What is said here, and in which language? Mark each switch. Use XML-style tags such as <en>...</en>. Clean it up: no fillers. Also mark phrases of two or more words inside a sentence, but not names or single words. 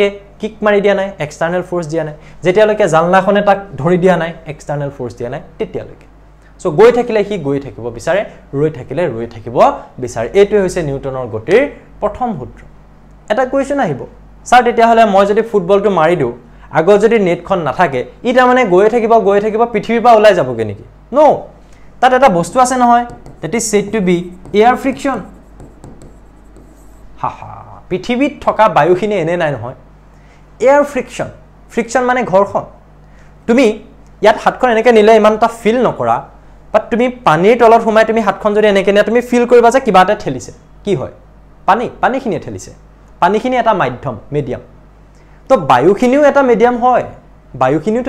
<as>কিক মাৰি দিয়া নাই</as> <en>external force</en> <as>দিয়া নাই যেতিয়ালৈকে জালনাখনে তাক ধৰি দিয়া নাই</as> <en>external force</en> <as>দিয়া নাই তেতিয়ালৈকে সো গৈ থাকিলে হি গৈ থাকিব বিচাৰে ৰৈ থাকিলে ৰৈ থাকিব বিচাৰে এইটোৱে হৈছে নিউটনৰ গতিৰ প্ৰথম সূত্ৰ এটা কোৱেশ্চন আহিব স্যাৰ তেতিয়া হলে মই যদি ফুটবলটো মাৰি দিও আগৰ যদি নেটখন নাথাকে ইটা মানে গৈ থাকিব পৃথিৱীৰ পৰা ওলাই যাবগে নেকি নো তাত এটা বস্তু আছে নহয়</as> <en>that is said to be air friction</en> <as>হাহা পৃথিৱীত থকা বায়ুখিনি এনে নাই নহয়</as> <en>air friction</en> <as>মানে ঘৰ্ষণ তুমি ইয়াত হাতখন এনেকে নিলে ইমানটা ফিল নকৰা বাট তুমি পানীৰ তলত সোমাই তুমি হাতখন যদি এনেকে নিয়া তুমি ফিল কৰিবা যে কিবা এটা ঠেলিছে কি হয় পানীখিনিয়ে ঠেলিছে পানীখিনি এটা মাধ্যম মিডিয়াম তো বায়ুখিনিও এটা মিডিয়াম হয় বায়ুখিনিওটো</as>